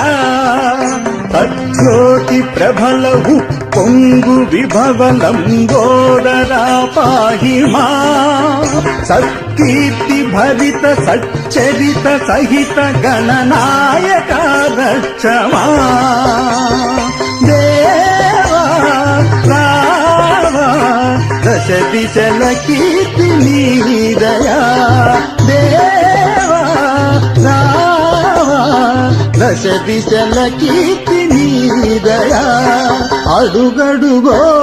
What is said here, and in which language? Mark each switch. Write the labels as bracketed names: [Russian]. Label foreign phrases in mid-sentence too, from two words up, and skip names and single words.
[Sanskrit] तज्ज्योति प्रबल उप्पोंगु विभवलंबोदरा पाहि मा सत्कीर्ति भरित सच्चरित सहित गणनायक रक्षमा [Telugu] దశ దిశల కీర్తి నీదయా దేవా రావా దశ దిశల కీర్తి నీదయా అడుగడుగో